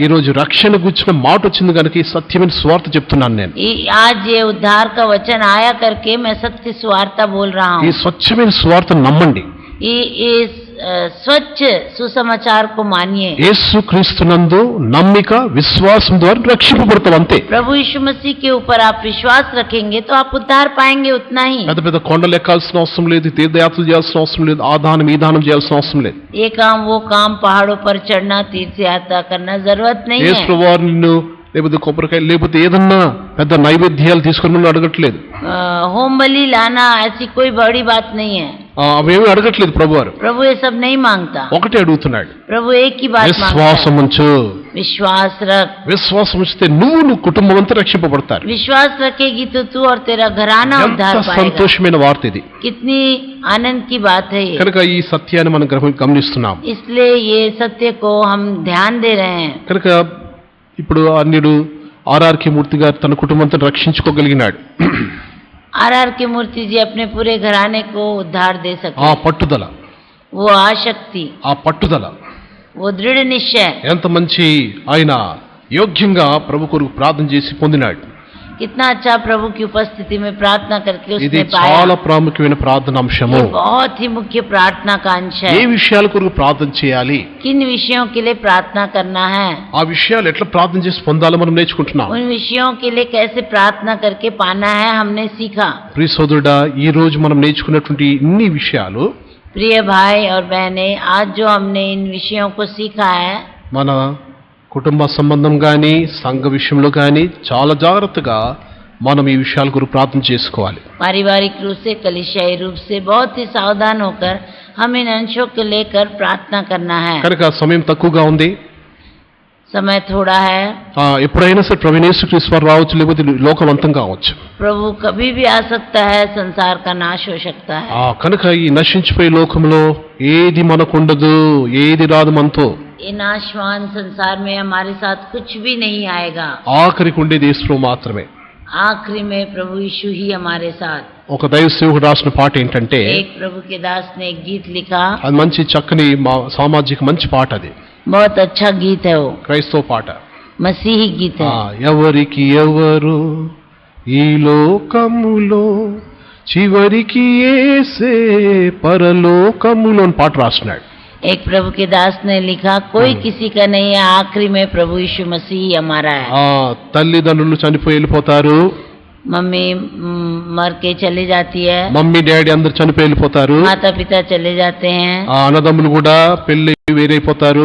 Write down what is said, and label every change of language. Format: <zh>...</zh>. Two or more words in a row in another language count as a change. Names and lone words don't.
<te>ఈ రోజు రక్షణ గురించిన మాట వచ్చింది కనుక ఈ సత్యమైన సువార్త చెప్తున్నాను నేను.</te> <hi>आज ये उद्धार का वचन आया करके मैं सत्य सुवार्ता बोल रहा</hi> <te>ఈ</te> <hi>हूँ।</hi> <te>స్వచ్ఛమైన సువార్తను నమ్మండి.</te> <hi>इस स्वच्छ सुसमाचार को मानिए।</hi> <te>యేసుక్రీస్తునందు నమ్మిక, విశ్వాసం ద్వారా రక్షింపబడతాం అంతే.</te> <hi>प्रभु यीशु मसीह के ऊपर आप विश्वास रखेंगे तो आप उद्धार पाएंगे, उतना ही।</hi> <te>పెద్ద పెద్ద కొండలు ఎక్కాల్సిన అవసరం లేదు, తీర్థయాత్రలు చేయాల్సిన అవసరం లేదు, ఆ దానం ఈ దానం చేయాల్సిన అవసరం లేదు.</te> <hi>ये काम वो काम, पहाड़ों पर चढ़ना, तीर्थ यात्रा करना जरूरत नहीं</hi> <te>యేసు</te> <hi>है।</hi> <te>ప్రభువారు నిన్ను లేకపోతే కొబ్బరికాయ లేకపోతే ఏదన్నా పెద్ద నైవేద్యాలు తీసుకుని అడగట్లేదు.</te> <hi>होम बलि लाना ऐसी कोई बड़ी बात नहीं है।</hi> <te>అవేమీ అడగట్లేదు ప్రభువారు.</te> <hi>प्रभु ये सब नहीं मांगता।</hi> <te>ఒకటే అడుగుతున్నాడు,</te> <hi>प्रभु एक ही बात मांगता</hi> <te>విశ్వాసం</te> <hi>है,</hi> <te>ఉంచు.</te> <hi>विश्वास रख।</hi> <te>విశ్వాసం ఉంచితే నువ్వు కుటుంబం అంతా రక్షింపబడతారు.</te> <hi>विश्वास रखेगी तो तू और तेरा घराना</hi> <te>ఎంత</te> <hi>उद्धार पाएगा।</hi> <te>సంతోషమైన వార్త ఇది.</te> <hi>कितनी आनंद की बात है ये।</hi> <te>కనుక ఈ సత్యాన్ని మనం గమనిస్తున్నాం.</te> <hi>इसलिए ये सत्य को हम ध्यान दे रहे हैं।</hi> <te>కనుక ఇప్పుడు అన్యుడు ఆర్ఆర్కే మూర్తి గారు తన కుటుంబంతో రక్షించుకోగలిగినాడు.</te> <hi>आर के मूर्ति जी अपने पूरे घराने को उद्धार दे</hi> <te>ఆ</te> <hi>सके।</hi> <te>పట్టుదల,</te> <hi>वो आशक्ति,</hi> <te>ఆ పట్టుదల</te> <hi>वो दृढ़ निश्चय,</hi> <te>ఎంత మంచి ఆయన యోగ్యంగా ప్రభు కొరకు ప్రార్థన చేసి పొందినాడు.</te> <hi>कितना अच्छा प्रभु की उपस्थिति में प्रार्थना करके</hi> <te>ఇది</te> <hi>उसने</hi> <te>చాలా</te> <hi>पाया।</hi> <te>ప్రాముఖ్యమైన ప్రార్థన అంశము.</te> <hi>ये बहुत ही मुख्य प्रार्थना का अंश</hi> <te>ఏ</te> <hi>है।</hi> <te>విషయాల కొరకు ప్రార్థన చేయాలి,</te> <hi>किन विषयों के लिए प्रार्थना करना है,</hi> <te>ఆ విషయాలు ఎట్లా ప్రార్థన చేసి పొందాలో మనం నేర్చుకుంటున్నాం.</te> <hi>उन विषयों के लिए कैसे प्रार्थना करके पाना है, हमने सीखा।</hi> <te>ప్రియ సోదరుడా, ఈ రోజు మనం నేర్చుకున్నటువంటి ఇన్ని విషయాలు</te> <hi>प्रिय भाई और बहनें, आज जो हमने इन विषयों को सीखा है,</hi> <te>మన కుటుంబ సంబంధం కానీ సంఘ విషయంలో కానీ చాలా జాగ్రత్తగా మనం ఈ విషయాల గురించి ప్రార్థన చేసుకోవాలి.</te> <hi>पारिवारिक रूप से, कलिसियाई रूप से बहुत ही सावधान होकर हम इन अंशों को लेकर प्रार्थना करना है।</hi> <te>కనుక సమయం తక్కువగా ఉంది.</te> <hi>समय थोड़ा है।</hi> <te>ఎప్పుడైనా సరే ప్రవీణ యేసుక్రీస్తు వారు రావచ్చు, లేకపోతే లోకం అంతం కావచ్చు.</te> <hi>प्रभु कभी भी आ सकता है, संसार का नाश हो सकता है।</hi> <te>కనుక ఈ నశించిపోయే లోకంలో ఏది మనకుండదు, ఏది రాదు మనతో.</te> <hi>ये नाशवान संसार में हमारे साथ कुछ भी नहीं आएगा।</hi> <te>ఆఖరికి ఉండేది యేసు మాత్రమే.</te> <hi>आखिरी में प्रभु यीशु ही हमारे साथ।</hi> <te>ఒక దైవ సేవకుడు రాసిన పాట ఏంటంటే,</te> <hi>एक प्रभु के दास ने एक गीत लिखा,</hi> <te>అది మంచి చక్కని సామాజిక మంచి పాట. అది</te> <hi>बहुत अच्छा गीत है, वो</hi> <te>క్రైస్తవ పాట.</te> <hi>मसीही गीत है।</hi> <te>ఎవరికి ఎవరు ఈ లోకములో చివరికి యేసే పరలోకములో అని పాట రాస్తున్నాడు.</te> <hi>एक प्रभु के दास ने लिखा, कोई किसी का नहीं है, आखिरी में प्रभु यीशु मसीह ही हमारा है।</hi> <te>తల్లిదండ్రులు చనిపోయి వెళ్ళిపోతారు,</te> <hi>मम्मी मर के चली जाती है,</hi> <en>mummy daddy</en> <te>అందరు చనిపోయి వెళ్ళిపోతారు,</te> <hi>माता पिता चले जाते हैं,</hi> <te>అన్నదమ్ములు కూడా పెళ్లి వేరైపోతారు,</te>